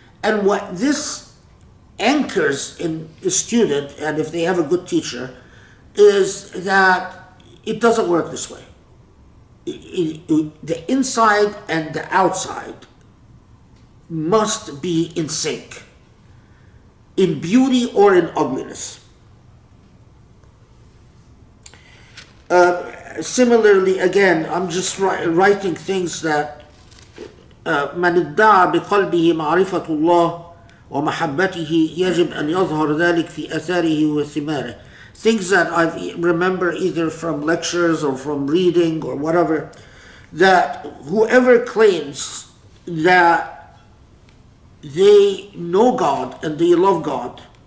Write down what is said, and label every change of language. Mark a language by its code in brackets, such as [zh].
[en] And what this anchors in a student, and if they have a good teacher, is that it doesn't work this way. The inside and the outside must be in sync, in beauty or in ugliness. Similarly, again, I'm just writing things that [ar] من ادعى بقلبه معرفة الله ومحبته يجب أن يظهر ذلك في أثاره وثماره. [en] Things that I remember either from lectures or from reading or whatever, that whoever claims that they know God and they love God,